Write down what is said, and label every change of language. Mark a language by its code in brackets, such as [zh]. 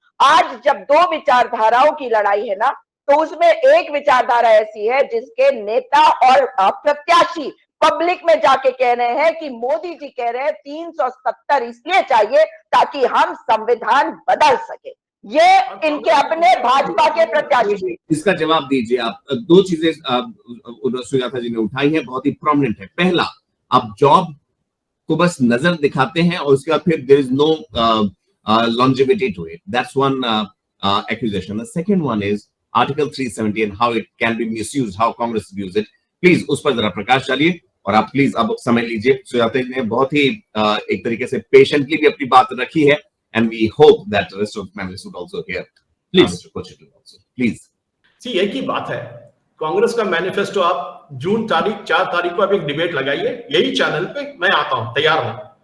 [hi] आज जब 2 विचारधाराओं की लड़ाई है ना, तो उसमें एक विचारधारा ऐसी है जिसके नेता और प्रत्याशी पब्लिक में जाके कह रहे हैं कि मोदी जी कह रहे हैं 370 इसलिए चाहिए ताकि हम संविधान बदल सके। ये इनके अपने भाजपा के प्रत्याशी। इसका जवाब दीजिए आप। 2 चीजें सुजाता जी ने उठाई है, बहुत ही प्रोमिनेंट है। पहला, आप जॉब को बस नजर दिखाते हैं और उसके बाद फिर [en] There is no longevity to it. That's one accusation. The second one is Article 370 and how it can be misused, how Congress views it. [hi] Please उस पर जरा प्रकाश डालिए, और आप प्लीज अब समय लीजिए। सुजाता जी ने बहुत ही एक तरीके से पेशेंटली भी अपनी बात रखी है, [en] and we hope that the rest of the panelists would also hear. Please, please. [hi] See, एक ही बात है, कांग्रेस का मैनिफेस्टो आप जून 4 तारीख को आप एक डिबेट लगाइए यही चैनल पे, मैं आता हूं, तैयार हूं।